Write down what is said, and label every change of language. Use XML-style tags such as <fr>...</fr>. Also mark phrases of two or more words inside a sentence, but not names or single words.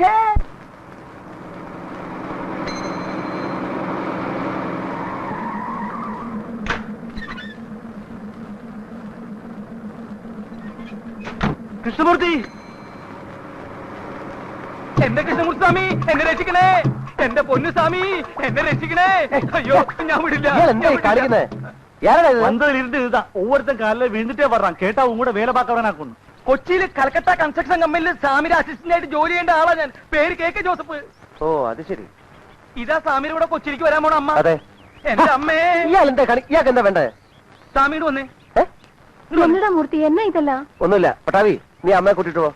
<ml>കൃഷ്ണമൂർത്തി, എന്റെ കൃഷ്ണമൂർത്തി സ്വാമി, എന്നെ രക്ഷിക്കണേ. എന്റെ പൊന്നു സ്വാമി, എന്നെ രക്ഷിക്കണേ. അയ്യോ, ഞാൻ വിടില്ല.</ml> <ta>வந்ததுல இருந்து இதுதான். ஒவ்வொருத்தன் காலையில விழுந்துட்டே வர்றான். கேட்டா உங்க கூட வேலை பார்க்கறவனாக்கும்.</ta> <ml>കൊച്ചിയിൽ കൽക്കട്ട കൺസ്ട്രക്ഷൻ കമ്പനിയിൽ സാമിയുടെ അസിസ്റ്റന്റ് ആയിട്ട് ജോലി ചെയ്യേണ്ട ആളാ ഞാൻ. പേര് KK ജോസഫ്. ഓ അത് ശരി. ഇതാ സാമിയുടെ കൂടെ കൊച്ചിയിലേക്ക് വരാൻ പോണ അമ്മ. അതെ. എന്റെ അമ്മേ. ഇയാൾക്ക് എന്താ വേണ്ടേ? സാമിയുടെ വന്നേ.</ml> <ta>என்னடா மூர்த்தி என்னா இதல்ல?</ta> <ml>ഒന്നുമില്ല പട്ടാവി, നീ അമ്മയെ കൂട്ടിട്ട് പോ.</ml>